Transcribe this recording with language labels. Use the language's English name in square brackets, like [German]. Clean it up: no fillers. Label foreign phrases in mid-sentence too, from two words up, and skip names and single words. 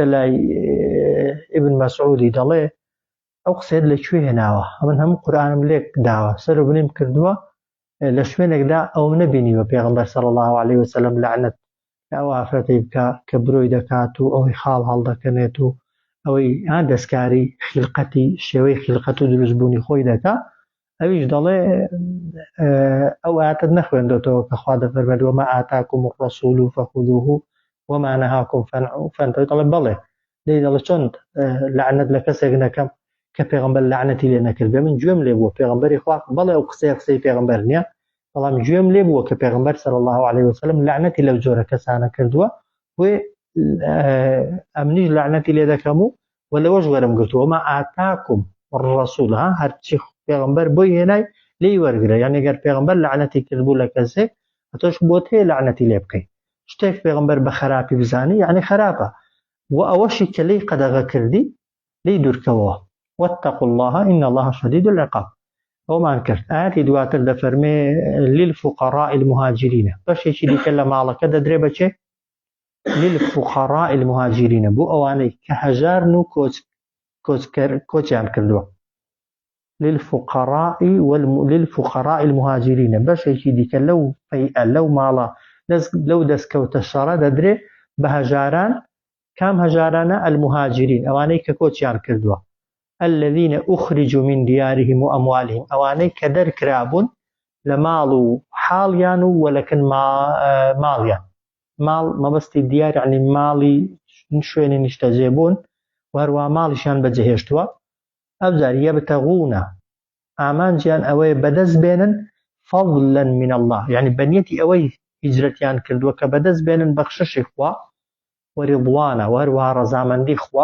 [Central Kurdish] لای ئیبن مەسعودی دەڵێ ئەو قسەیەت لەکوێ هێناوە ئەمن هەموو قورئانم لێک داوە سەر و بنیم کردووە لە شوێنێکدا ئەوم نەبینیوە پێغەمبەر [Arabic] صلی الله عليه وسلم [Central Kurdish] لعنەت ئەو ئافرەتەی بکە کە برۆی دەکات و ئەوەی خاڵ هەڵدەکەنێت و ئەوەی دەستکاری خلقەتی شێوەی خلقەت و دروستبوونی خۆی دەکا ئەویش دەڵێ ئەو ئاەتت نەخوێندێتەوە کە خوا دەفەرمێت [Arabic] وما آتاكم الرسول فخذوه وما نهاكم فانتهوا [Central Kurdish] دەڵێ بەڵێ دەڵێ چۆن لعنەت لە کەسێک نەکەم کە پێغەمبەر لعنەتی لێ نەکرد من گوێم لێ بووە پێغەمبەری خوا بەڵێ ئەو قسەی پێغەمبەر نییە بەڵام گوێم لێ بووە کە پێغەمبەر [Arabic] صلی الله عليه وسلم [Central Kurdish] لعنەتی لەو جۆرە کەسانە کردووە وێ ئەمنیش لعنەتی لێ دەکەم و وەلەوەش وەرم گرتووە [Arabic] وما آتاكم الرسول [Central Kurdish] هەرچی پێغەمبەر بۆی هێنای لێی وەرگرە یعنی گەر پێغەمبەر لعنەتی کردبوو لە کەسێک تۆش بۆت هەیە لعنەتی لێ بکەی شتێک پێغەمبەر بە خراپی بزانی یعنی خراپە و ئەوەشی کە لێی قەدەغە کردی لێی دوورکەوەوە [Arabic] واتقوا الله إن الله شديد العقاب [Central Kurdish] ومان کرد ئاەتی دواتر دەفەرمێ [Arabic] للفقراء المهاجرين [Central Kurdish] بەشێکی دیکە لە ماڵەکە دەدرێ بەچێ [Arabic] للفقراء المهاجرين [Central Kurdish] بۆ ئەوانەی کە هەژارن و کۆچیان کردووە [Arabic] للفقراء المهاجرين [Central Kurdish] بەشێکی دیکە لەو فەیئە لەو ماڵە لەو دەستکەوتە شەڕە دەدرێ بە هەژاران. کام هەژارانە؟ المهاجرین، ئەوانەی کە کۆچیان کردووە. [Arabic] الذين أخرجوا من ديارهم وأموالهم، [Central Kurdish] ئەوانەی کە دەرکرابوون لە ماڵ و حاڵیان و وەلەکن ماڵیان. ماڵ مەبەستی دیار یعنی ماڵی شوێنی نیشتەجێبوون و هەروە ماڵیشیان بەجێهێشتووە. ئەوجار یەبتەغونە ئامانجیان ئەوەیە بەدەست بێنن [Arabic] فەضلا من الله، [Central Kurdish] یعنی بەنیەتی ئەوەی هیجرەتیان کردووە کە بەدەست بێنن بەخششی خوا وەریضوانە و هەروەها ڕەزامەندی خوا.